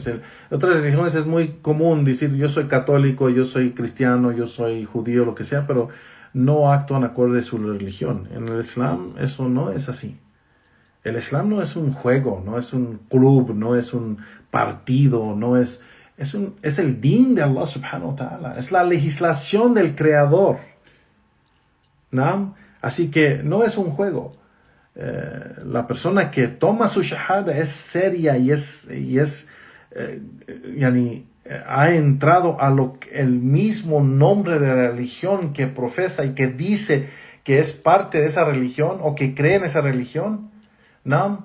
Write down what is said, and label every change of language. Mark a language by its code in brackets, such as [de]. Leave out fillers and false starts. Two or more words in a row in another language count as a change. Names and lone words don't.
[es] En otras religiones es muy común decir yo soy católico, yo soy cristiano, yo soy judío, lo que sea, pero no actúan acorde a su religión. En el Islam eso no es así. El Islam no es un juego, no es un club, no es un partido, es el din de Allah [ar] سبحانه وتعالى, [es] es la legislación del Creador, ¿no? Así que no es un juego. La persona que toma su shahada es seria y ha entrado a el mismo nombre de la religión que profesa y que dice que es parte de esa religión o que cree en esa religión, ¿no?